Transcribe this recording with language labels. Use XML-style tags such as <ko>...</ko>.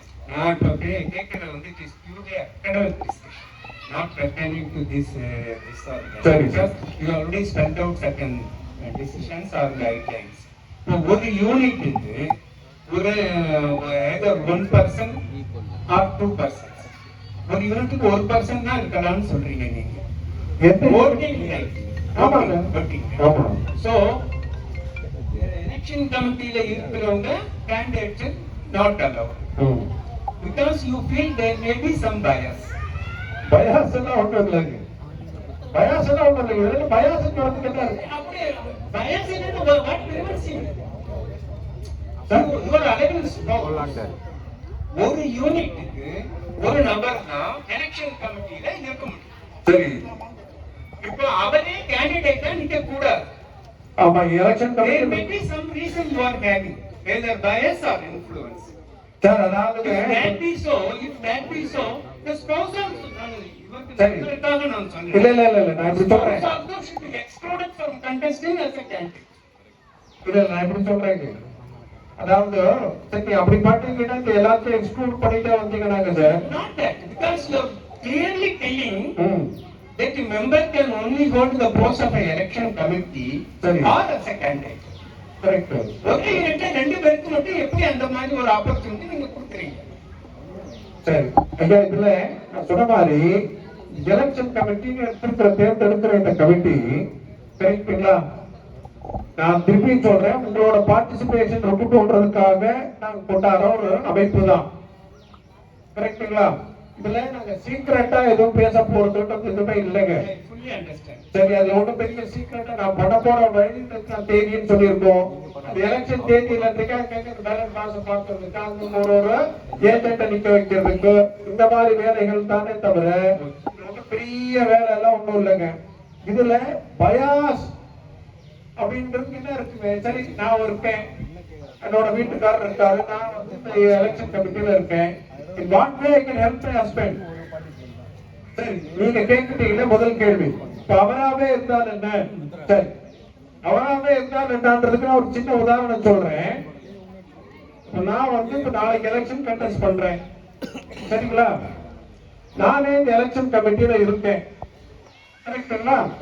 <ta>நான் இப்போ கேட்கறது வந்து</ta> <en>it is purely academic discussion, not pertaining to this or that.</en> <ta>சரி.</ta> <en>Because you already spelled out certain decisions or guidelines.</en> <ta>இப்போ ஒரு யூனிட் இது ஒரு either 1% or 2%. ஒரு யூனிட்டுக்கு 1% தான் இருக்கலாம்னு சொல்றீங்க நீங்க.</ta> <en>Voting right.</en> <ta>ஆமாங்க.</ta> <en>Voting.</en> <ta>ஆமா.</ta> <en>So election committeeல இருக்கிறவங்க candidates not allowed. Because you feel there may be some bias.</en> <ta>Bias எல்லாம் ஒன்றும் இல்லைங்க. பயாஸ் எல்லாம் ஒன்றும் இல்லைங்க. இதெல்லாம் பயாஸ் வந்து கேட்டாரு. அப்படியே</ta> <en>bias</en> <ta>என்னன்னு</ta> <en>what prevents you? You are allowed to</en> <ta>ஒரு யூனிட்டுக்கு ஒரு நபர் தான் எலெக்ஷன் கமிட்டியில இருக்க முடியும். சரி. இப்போ அவரே கேண்டிடேட்டா நிக்க கூடாது. ஆமா, election</ta> <en>There may</en> <ta>committee</ta> <en>be some reason you are having, either bias or influence.</en> <ta>Sir, அதாவது</ta> <en>If that be so, the spouse also,</en> <ta>சரி. நான் சொன்னேன். இல்ல நான் இப்படி சொல்றேன்.</ta> <en>Spouse also should be excluded from contesting as a candidate.</en> <ta>இல்ல நான் இப்படி சொல்றேங்க. அதாவது சரி, அப்படி பாத்தீங்கன்னா இந்த எல்லாத்தையும் எக்ஸ்க்ளூட் பண்ணிட்டே வந்தீங்கன்னாங்க sir.</ta> <en>Not that, because you are clearly telling ம். that the member can only go to the post of an election committee</en> <ta>சரி.</ta> <en>or as a candidate.</en> <ta>Correct. ஒரே யூனிட்ல 2 பேருக்கு மட்டும் எப்படி அந்த மாதிரி ஒரு ஆப்பர்ச்சுனிட்டி நீங்க கொடுக்குறீங்க? சரி ஐயா, இதுல நான் சொன்ன மாதிரி எலெக்ஷன் கமிட்டி எடுத்திருக்கிற தேர்ந்தெடுக்கிற இந்த கமிட்டி கரெக்டுங்களா? நான் திருப்பி சொல்றேன், உங்களோட பார்ட்டிசிபேஷன் இருக்கட்டும்ன்றதுக்காக நாங்க கொண்டாடுற ஒரு அமைப்பு தான். கரெக்டுங்களா? இதுல நாங்க சீக்கிரட்டா எதுவும் பேச போறதுன்றது எதுவுமே இல்லைங்க.</ta> <en>I fully understand.</en> <ta>சரி, அது ஒன்றும் பெரிய சீக்கிரட்டா நான் பண்ண போற வழி தேதின்னு சொல்லியிருக்கோம். அது எலெக்ஷன் தேதியில பேலன்ஸ் மாசம் பார்க்கறதுக்கு அங்க ஒரு ஏஜென்ட்டை நிக்க வைக்கிறதுக்கு இந்த மாதிரி வேலைகள் தானே தவிர ஒன்றும் பெரிய வேலை எல்லாம் ஒன்றும் இல்லைங்க. இதுல பயாஸ் அப்படின்றது என்ன இருக்குங்க? சரி, நான் இருக்கேன், என்னோட வீட்டுக்காரர் இருக்காரு, நான் வந்து இந்த எலெக்ஷன் கமிட்டியில இருக்கேன்.</ta> <en>In what way I can help my husband?</en> <ta>சரி, நீங்க கேட்கிட்டீங்களே முதல் கேள்வி. இப்ப அவராவே இருந்தால் என்ன? சரி, அவராவே இருந்தால் என்னன்றதுக்கு நான் ஒரு சின்ன உதாரணம் சொல்றேன். நான் வந்து இப்ப நாளைக்கு எலெக்ஷன் கண்டெஸ்ட் பண்றேன், சரிங்களா? நானே இந்த எலெக்ஷன் கமிட்டியில இருக்கேன், கரெக்டுங்களா?</ta>